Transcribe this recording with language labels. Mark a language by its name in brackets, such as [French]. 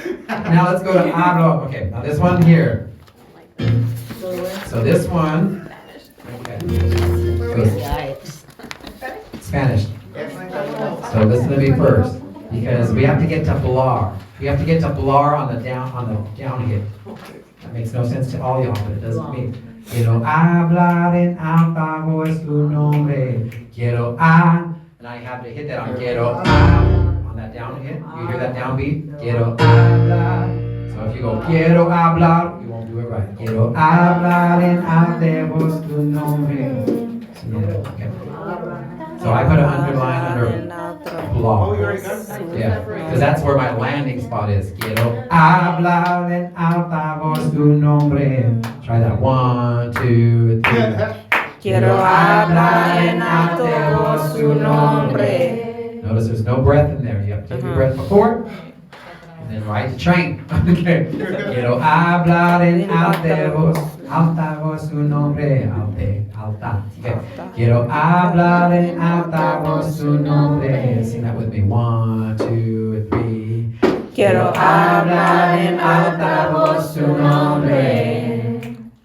[English] Now let's go to hablo. Okay, now this one here. So this one. Okay. Spanish. So listen to me first, because we have to get to blar. We have to get to blar on the down hit. That makes no sense to all y'all, but it does to me. [Spanish] Quiero hablar en alta voz tu nombre. [English] Quiero and I have to hit that on quiero on that down hit. You hear that downbeat? [Spanish] Quiero hablar. [English] So if you go [Spanish] quiero hablar, [English] you won't do it right. [Spanish] Quiero hablar en alta voz tu nombre. [English] So, yeah, okay. So I put an underline under blah. Yeah, because that's where my landing spot is. [Spanish] Quiero hablar en alta voz tu nombre. [English] Try that. 1, 2, 3. [Spanish] Quiero hablar en alto voz su nombre. [English] Notice there's no breath in there. You have to take your breath before, and then ride the train. Okay. [Spanish] Quiero hablar en alta voz su nombre. Alta. Okay. Quiero hablar en alta voz su nombre. [English] Sing that with me. 1, 2, 3. [Spanish] Quiero hablar en alta voz su nombre.